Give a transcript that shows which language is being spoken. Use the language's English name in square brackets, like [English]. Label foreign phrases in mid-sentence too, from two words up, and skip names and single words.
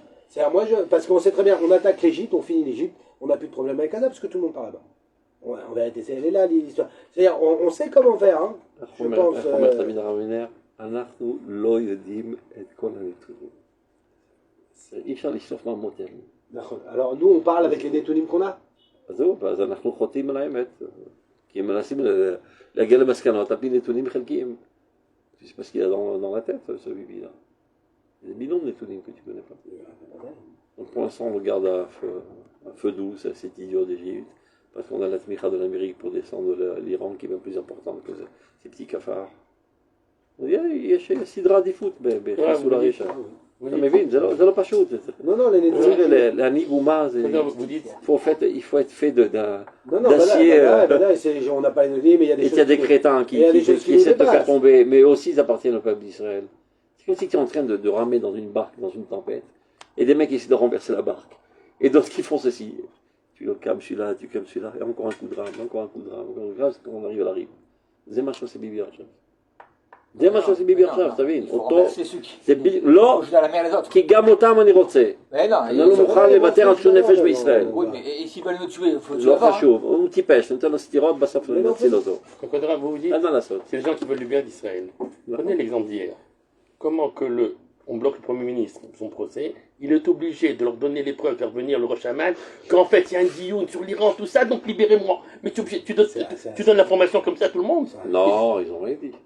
[French] C'est-à-dire, parce qu'on sait très bien, on attaque l'Égypte, on finit l'Égypte, on n'a plus de problème avec Gaza parce que tout le monde part là-bas. Ouais, en vérité, elle est là l'histoire. C'est-à-dire, on sait comment faire. Hein. Je pense. Alors, nous, on parle avec les détonimes qu'on a. [Hebrew] אז אנחנו חוטאים על האמת, כי הם מנסים להגיע למסקנות, על פי נתונים חלקיים. [French] C'est parce qu'il y a dans la tête, ce bibi-là. Il y a des millions de netonim que tu ne connais pas. Donc pour l'instant, on le garde à feu doux, cet idiot d'Égypte, parce qu'on a la tmicha de l'Amérique pour descendre l'Iran, qui est bien plus importante que ces petits cafards. [Hebrew] יש סדרה עדיפות בחיסול הרשע. אתה מבין? זה לא פשוט. להנהיג אומה, [French] il faut être fait d'acier. Et il y a des crétins qui essaient de faire tomber, mais aussi ils appartiennent au peuple d'Israël. C'est comme si tu es en train de ramer dans une barque, dans une tempête, et des mecs essaient de renverser la barque. Et d'autres qui font ceci. Tu le calmes celui-là, tu calmes celui-là, et encore un coup de rame, encore un coup de rame, encore un coup de rame, quand on arrive à la rive. [Hebrew] זה מה שעושה ביבי עכשיו. זה מה שעושה ביבי עכשיו, תבין. אותו, לא, כי גם אותם אני רוצה. אני לא מוכן לוותר על שום נפש בישראל. לא חשוב, הוא טיפש, נותן לו סטירות, בסוף נציל אותו. אין מה לעשות. [French] C'est les gens qui veulent du bien d'Israël. Prenez l'exemple d'hier. Comment que on bloque le Premier ministre, son procès, il est obligé de leur donner les preuves, faire venir le Rosh Haman, qu'en fait il y a un dioun sur l'Iran, tout ça, donc libérez-moi. Mais tu donnes l'information comme ça à tout le monde? Non, ils ont rien dit.